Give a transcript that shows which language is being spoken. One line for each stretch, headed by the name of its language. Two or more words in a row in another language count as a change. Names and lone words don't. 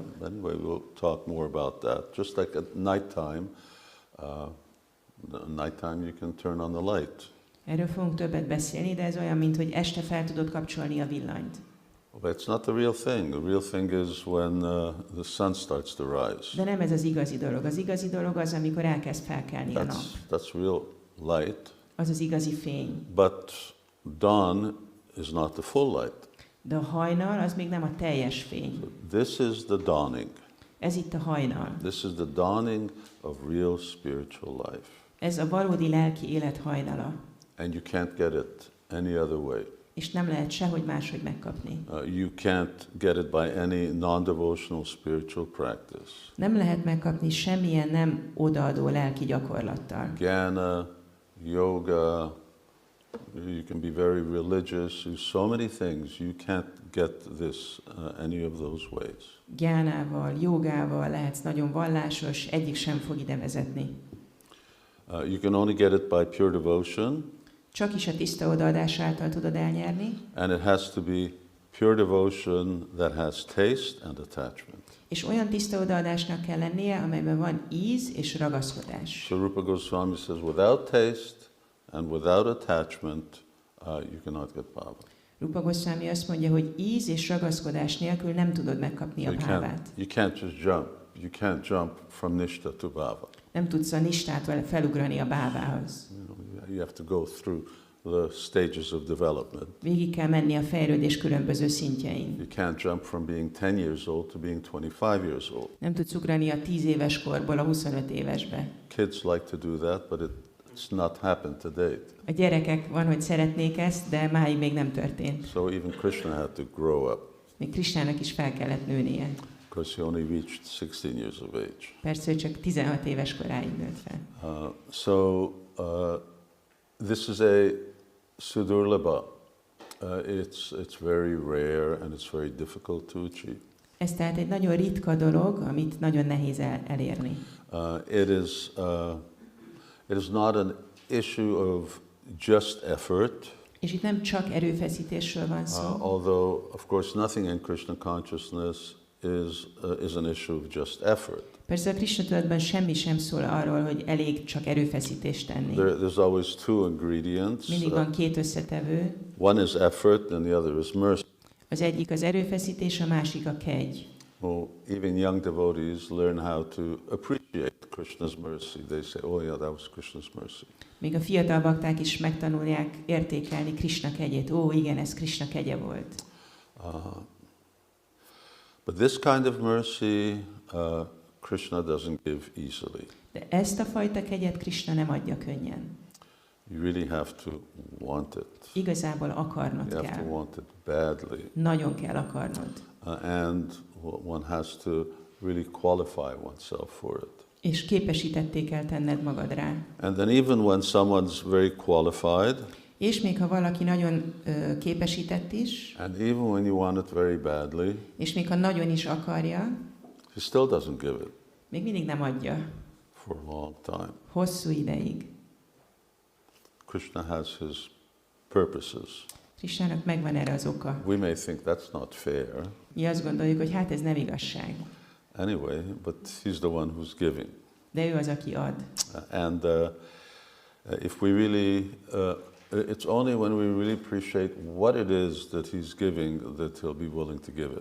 English: Anyway, we'll talk more about that. Just like at nighttime you can turn on the light.
Hungarian: Erről fogunk többet beszélni, de ez olyan, mint hogy este fel tudod kapcsolni a villanyt.
English: But it's not the real thing. The real thing is when the sun starts to rise.
Hungarian: De nem ez az igazi dolog. Az igazi dolog az, amikor elkezd felkelni a nap.
English: That's real light.
Hungarian: Az az igazi fény.
English: But dawn is not the full light.
Hungarian: De a hajnal az még nem a teljes fény.
English: This is the dawning.
Hungarian: Ez itt a hajnal.
English: This is the dawning of real spiritual life.
Hungarian: Ez a valódi lelki élet hajnala.
English: And you can't get it any other way.
Hungarian: És nem lehet sehogy máshogy megkapni.
English: You can't get it by any non-devotional spiritual practice.
Hungarian: Nem lehet megkapni semmilyen nem odaadó lelki gyakorlattal.
English: Jnana, yoga, you can be very religious, so many things. You can't get this any of those ways.
Hungarian: Gyánával, jogával lehetsz nagyon vallásos, egyik sem fog ide vezetni.
English: You can only get it by pure devotion.
Hungarian: Csak is a tiszta odaadás által tudod elnyerni.
English: And it has to be pure devotion that has taste and attachment.
Hungarian: És olyan tiszta odaadásnak kell lennie, amelyben van íz és ragaszkodás.
English: So Rupa Goswami says, without taste and without attachment, you cannot get bhava.
Hungarian: Rupa Goswami azt mondja, hogy íz és ragaszkodás nélkül nem tudod megkapni a bhávát.
English: You can't just jump. You can't jump from nishta to bhava.
Hungarian: Nem tudsz a nistától felugrani a bhávához.
English: You have to go through the stages of development.
Hungarian: Végig kell menni a fejlődés különböző szintjein.
English: You can't jump from being 10 years old to being 25 years old.
Hungarian: Nem tudsz ugrani a 10 éves korból a 25 évesbe.
English: Kids like to do that, but it's not happened to date.
Hungarian: A gyerekek van, hogy szeretnék ezt, de máig még nem történt.
English: So even Krishna had to grow up.
Hungarian: Még Krisnának is fel kellett nőnie.
English: Of course, he only reached 16 years of age.
Hungarian: Persze, ő csak 16 éves koráig nőtt fel.
English: This is a sudurlabha. It's very rare and it's very difficult to achieve.
Hungarian: Ez tehát egy nagyon ritka dolog, amit nagyon nehéz elérni.
English: It is not an issue of just effort.
Hungarian: És itt nem csak erőfeszítésről van szó.
English: Although, of course, nothing in Krishna consciousness is an issue of just effort.
Hungarian: Persze a Krishna tudatban semmi sem szól arról, hogy elég csak erőfeszítést tenni.
English: There's always two ingredients.
Hungarian: Mindig van két összetevő.
English: One is effort and the other is mercy.
Hungarian: Az egyik az erőfeszítés, a másik a kegy.
English: Well, even young devotees learn how to appreciate Krishna's mercy. They say, oh yeah, that was Krishna's mercy.
Hungarian: Még a fiatal bakták is megtanulják értékelni Krishna kegyét. Ó, igen, ez Krishna kegye volt.
English: But this kind of mercy, Krishna doesn't give easily.
Hungarian: De ezt a fajta kegyet Krishna nem adja könnyen.
English: You really have to want it.
Hungarian: Igazából akarnod
English: You have
Hungarian: kell.
English: to want it badly.
Hungarian: Nagyon kell akarnod.
English: And one has to really qualify oneself for it.
Hungarian: És képesítetté kell tenned magad rá.
English: And then even when someone's very qualified,
Hungarian: És még ha valaki nagyon képesített is,
English: and even when you want it very badly,
Hungarian: és még ha nagyon is akarja,
English: he still doesn't give it
Hungarian: még mindig nem adja.
English: for a long time.
Hungarian: Hosszú ideig.
English: Krishna has his purposes.
Hungarian: Krisnának megvan erre az oka.
English: We may think that's not fair.
Hungarian: Mi azt gondoljuk, hogy hát ez nem igazság.
English: Anyway, but he's the one who's giving.
Hungarian: De ő az, aki ad.
English: And if we really, it's only when we really appreciate what it is that he's giving that he'll be willing to give it.